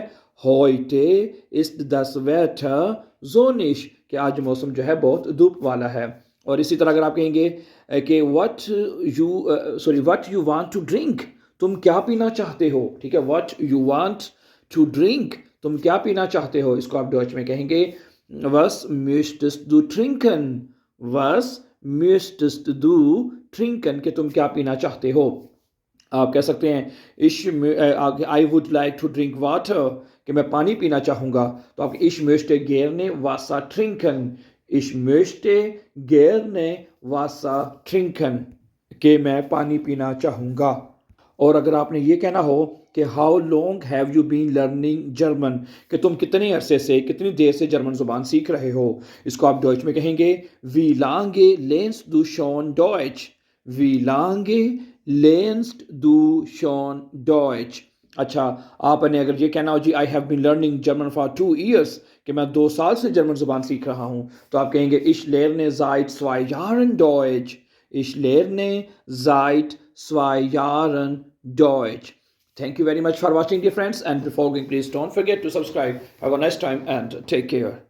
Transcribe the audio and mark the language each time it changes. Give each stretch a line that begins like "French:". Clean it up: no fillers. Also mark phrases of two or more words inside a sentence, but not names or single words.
German: Heute ist das Wetter sonnig,
Hindi: कि आज मौसम जो है बहुत धूप वाला है। और इसी तरह अगर आप कहेंगे कि
English: what you want to drink,
Hindi: तुम क्या पीना चाहते हो, ठीक है।
English: what you want to drink,
Hindi: तुम क्या पीना चाहते हो। इसको आप डॉच में कहेंगे,
German: Was möchtest du trinken. वस möchtest du trinken,
Hindi: कि तुम क्या पीना चाहते हो। आप कह सकते हैं
English: I would like to drink water,
Hindi: कि मैं पानी पीना चाहूँगा। तो आप
German: ich möchte gerne Wasser trinken। ich möchte gerne Wasser trinken,
Hindi: कि मैं पानी पीना चाहूँगा। और अगर आपने ये कहना हो कि
English: How long have you been learning German,
Hindi: कि तुम कितने अरसे से, कितनी देर से जर्मन ज़ुबान सीख रहे हो। इसको आप डॉइच में कहेंगे,
German: Wie lange lernst du schon Deutsch. Wie lange lernst du schon Deutsch.
Hindi: अच्छा, आपने अगर ये कहना हो जी
English: I have been learning German for 2 years,
Hindi: कि मैं 2 साल से जर्मन ज़ुबान सीख रहा हूँ, तो आप कहेंगे
German: ich lerne seit 2 Jahren Deutsch। Ich lerne seit 2 Jahren Deutsch.
English: Thank you very much for watching, dear friends, and before going, please don't forget to subscribe. Have a nice time and take care.